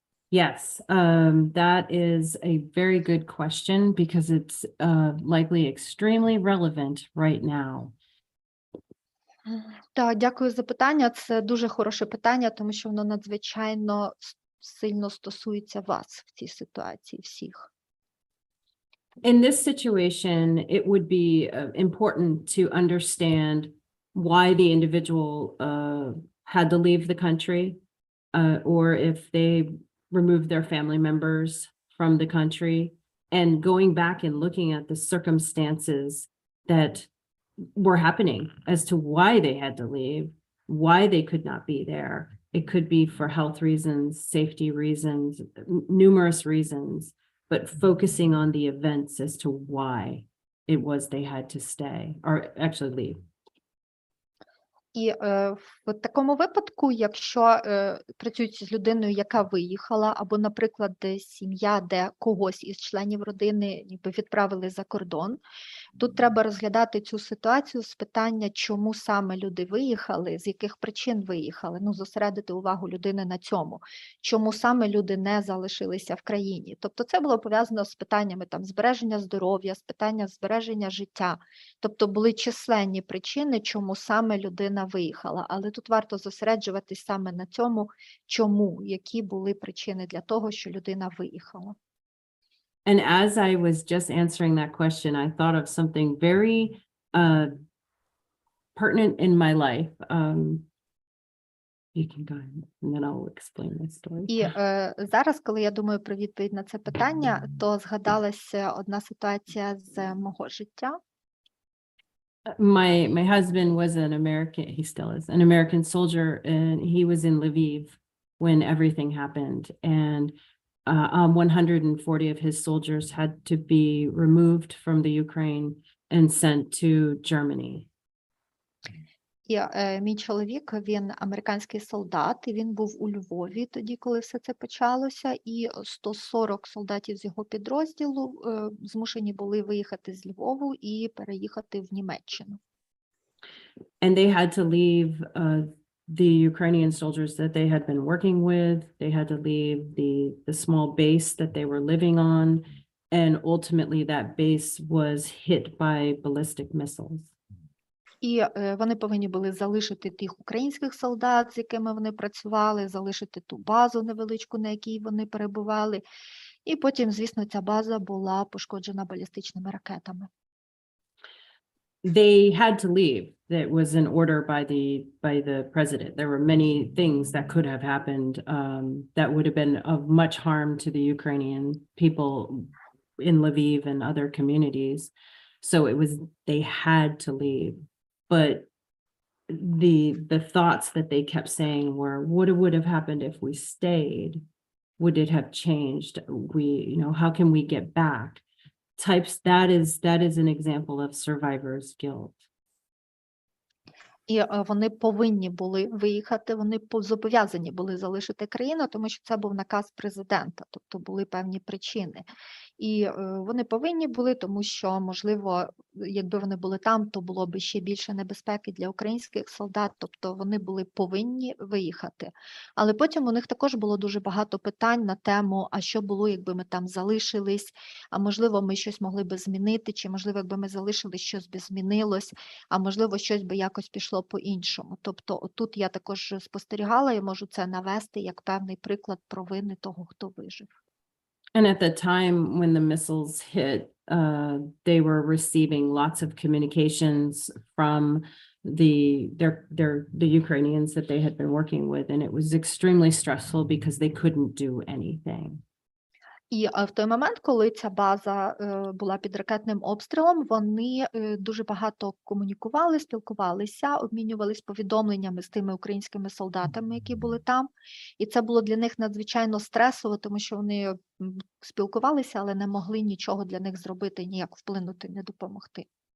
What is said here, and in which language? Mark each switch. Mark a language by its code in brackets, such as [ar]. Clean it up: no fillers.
[en] Yes, that is a very good question because it's likely extremely relevant right now. [uk] Так, дякую за питання. Це дуже хороше питання, тому що воно надзвичайно сильно стосується вас в цій ситуації всіх. [en] In this situation, it would be important to understand why the individual had to leave the country, or if they removed their family members from the country, and going back and looking at the circumstances that were happening as to why they had to leave, why they could not be there. It could be for health reasons, safety reasons, numerous reasons, but focusing on the events as to why it was they had to stay or actually leave. [uk] І в такому випадку, якщо працюють з людиною, яка виїхала, або, наприклад, сім'я, де когось із членів родини ніби відправили за кордон, тут треба розглядати цю ситуацію з питання, чому саме люди виїхали, з яких причин виїхали, зосередити увагу людини на цьому, чому саме люди не залишилися в країні. Тобто це було пов'язано з питаннями збереження здоров'я, з питання збереження життя. Тобто були численні причини, чому саме людина виїхала, але тут варто зосереджуватись саме на цьому, чому, які були причини для того, що людина виїхала. [en] And as I was just answering that question, I thought of something very pertinent in my life. You can go ahead, and then I'll explain my story. [uk] І зараз, коли я думаю про відповідь на це питання, то згадалася одна ситуація з мого життя. [en] My husband was an American, he still is, an American soldier, and he was in Lviv when everything happened. And 140 of his soldiers had to be removed from the Ukraine and sent to Germany. [uk] І мій чоловік, він американський солдат, і він був у Львові тоді, коли все це почалося, і 140 солдатів з його підрозділу змушені були виїхати з Львову і переїхати в Німеччину. [en] And they had to leave the Ukrainian soldiers that they had been working with. They had to leave the small base that they were living on, and ultimately that base was hit by ballistic missiles. [uk] І вони повинні були залишити тих українських солдат, з якими вони працювали, залишити ту базу невеличку, на якій вони перебували. І потім, звісно, ця база була пошкоджена балістичними ракетами. [en] They had to leave. That was an order by the president. There were many things that could have happened that would have been of much harm to the Ukrainian people in Lviv and other communities. So it was, they had to leave. But the thoughts that they kept saying were, what would have happened if we stayed? Would it have changed? How can we get back? That is an example of survivor's guilt. [uk] І вони повинні були виїхати, вони зобов'язані були залишити країну, тому що це був наказ президента, тобто були певні причини. І вони повинні були, тому що, можливо, якби вони були там, то було б ще більше небезпеки для українських солдат, тобто вони були повинні виїхати. Але потім у них також було дуже багато питань на тему, а що було, якби ми там залишились, а можливо, ми щось могли би змінити, чи можливо, якби ми залишились, щось би змінилось, а можливо, щось би якось пішло по-іншому. Тобто тут я також спостерігала, я можу це навести як певний приклад провини того, хто вижив. [en] And at the time when the missiles hit, they were receiving lots of communications from the Ukrainians that they had been working with, and it was extremely stressful because they couldn't do anything. [uk] І в той момент, коли ця база була під ракетним обстрілом, вони дуже багато комунікували, спілкувалися, обмінювались повідомленнями з тими українськими солдатами, які були там. І це було для них надзвичайно стресово, тому що вони спілкувалися, але не могли нічого для них зробити, ніяк вплинути, не допомогти.